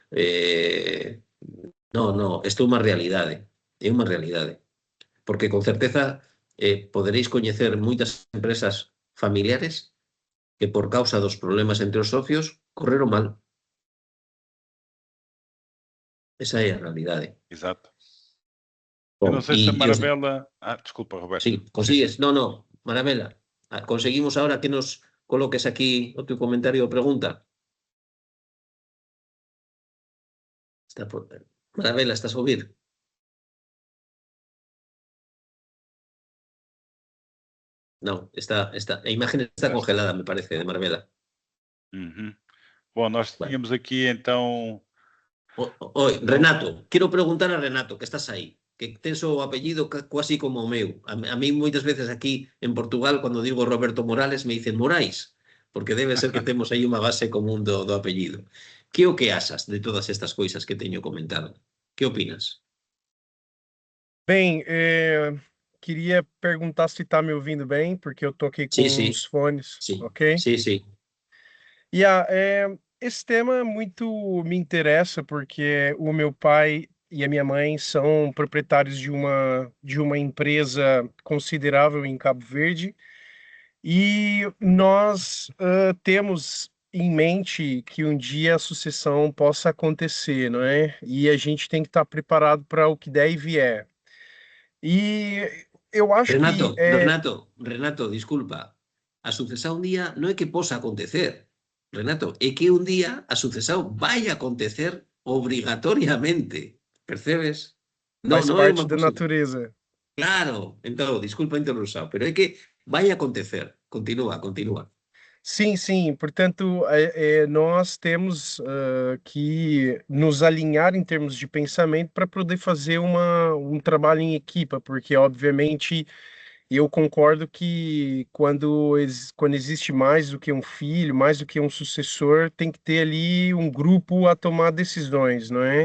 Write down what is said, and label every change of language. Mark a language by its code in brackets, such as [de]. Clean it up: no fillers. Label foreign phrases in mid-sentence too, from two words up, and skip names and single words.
[gl] No, isto é unha realidade. É unha realidade. Porque con certeza poderéis coñecer moitas empresas familiares que por causa dos problemas entre os socios correron mal. Esa é a realidade. [pt] Exato. Eu Bom, não sei se a Marabela... desculpa, Roberto. [gl] Sí, consigues. No, Marabela. Conseguimos ahora que nos coloques aquí o teu comentario ou pregunta. Marabela, estás a ouvir? Non, a imagen está congelada, me parece, de Marabela. [pt] Bom, nós tínhamos aqui então... [gl] Oi, Renato, quero preguntar a Renato, que estás aí, que tens o apellido quasi como o meu. A mí moitas veces aquí en Portugal, cando digo Roberto Morales, me dicen Morais, porque debe ser que temos aí unha base común do apellido. Que o que achas de todas estas coisas que teño comentado? Que opinas? [pt] Bem, queria perguntar se está me ouvindo bem, porque eu tô aqui com os fones, ok? Sim. Esse tema muito me interessa, porque o meu pai e a minha mãe são proprietários de uma empresa considerável em Cabo Verde, e nós temos em mente que um dia a sucessão possa acontecer, não é? E a gente tem que estar preparado para o que der e vier. E eu acho Renato, que... [gl] Renato, disculpa. A sucesão un día non é que posa acontecer, Renato, é que un día a sucesão vai acontecer obrigatoriamente. Percebes? [pt] Faz parte da natureza. [gl] Claro, entón, disculpa a interrupción, pero é que vai acontecer. Continúa. [pt] Sim. Portanto, nós temos que nos alinhar em termos de pensamento para poder fazer um trabalho em equipa, porque, obviamente, eu concordo que quando existe mais do que um filho, mais do que um sucessor, tem que ter ali um grupo a tomar decisões, não é?